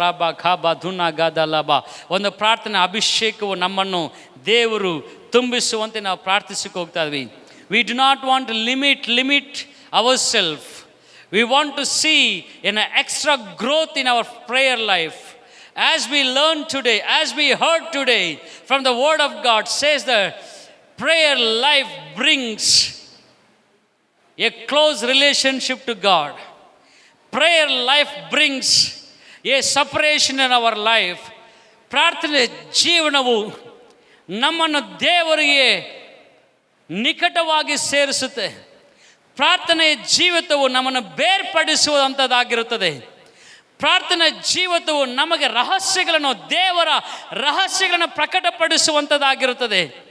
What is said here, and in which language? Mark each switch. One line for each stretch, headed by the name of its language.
Kannada: ರಾಬಾ ಖಾಬಾ ಧುನಾ ಗಾದ ಲಾಬಾ. ಒಂದು ಪ್ರಾರ್ಥನಾ ಅಭಿಷೇಕವು ನಮ್ಮನ್ನು ದೇವರು ತುಂಬಿಸುವಂತೆ ನಾವು ಪ್ರಾರ್ಥಿಸಕ್ಕೆ ಹೋಗ್ತಾ ಇದ್ವಿ.
English: We do not want to limit our self. We want to see an extra growth in our prayer life. As we learn today, as we heard today from the word of God, says that prayer life brings a close relationship to God. Prayer life brings a separation in our life.
Kannada: ಪ್ರಾರ್ಥನೆ ಜೀವನವು ನಮ್ಮನ್ನು ದೇವರಿಗೆ ನಿಕಟವಾಗಿ ಸೇರಿಸುತ್ತೆ. ಪ್ರಾರ್ಥನೆಯ ಜೀವಿತವು ನಮ್ಮನ್ನು ಬೇರ್ಪಡಿಸುವಂಥದ್ದಾಗಿರುತ್ತದೆ. ಪ್ರಾರ್ಥನಾ ಜೀವಿತವು ನಮಗೆ ದೇವರ ರಹಸ್ಯಗಳನ್ನು ಪ್ರಕಟಪಡಿಸುವಂಥದ್ದಾಗಿರುತ್ತದೆ.